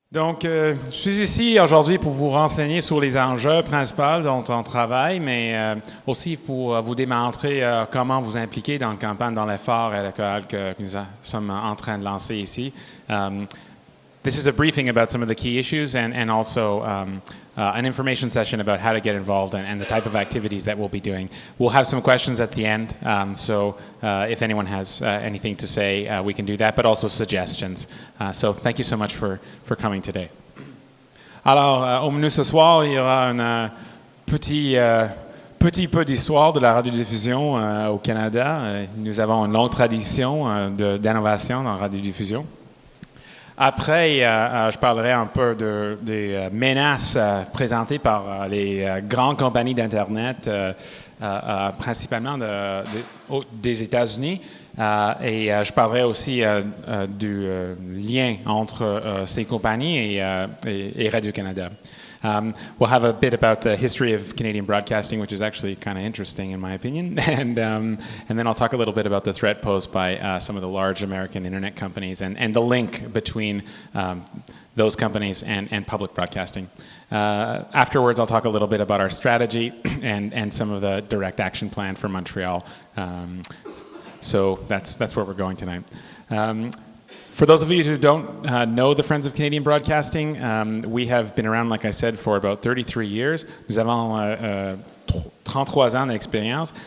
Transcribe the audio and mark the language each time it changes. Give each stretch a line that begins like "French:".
French: Donc, je suis ici aujourd'hui pour vous renseigner sur les enjeux principaux dont on travaille, mais aussi pour vous démontrer comment vous impliquer dans la campagne, dans l'effort électoral que nous sommes en train de lancer ici.
English: This is a briefing about some of the key issues and also an information session about how to get involved and the type of activities that we'll be doing. We'll have some questions at the end, so if anyone has anything to say, we can do that, but also suggestions. So thank you so much for coming today.
French: Alors, au menu ce soir, il y aura un petit peu d'histoire de la radiodiffusion au Canada. Nous avons une longue tradition d'innovation dans la radiodiffusion. Après, je parlerai un peu des menaces présentées par les grandes compagnies d'Internet, principalement des États-Unis. Et je parlerai aussi du lien entre ces compagnies et Radio-Canada.
English: We'll have a bit about the history of Canadian broadcasting, which is actually kind of interesting in my opinion, and then I'll talk a little bit about the threat posed by some of the large American internet companies and the link between those companies and public broadcasting. Afterwards, I'll talk a little bit about our strategy and some of the direct action plan for Montreal. So that's where we're going tonight. For those of you who don't know the Friends of Canadian Broadcasting, we have been around, like I said, for about 33 years.
French: Nous avons 33 ans d'expérience.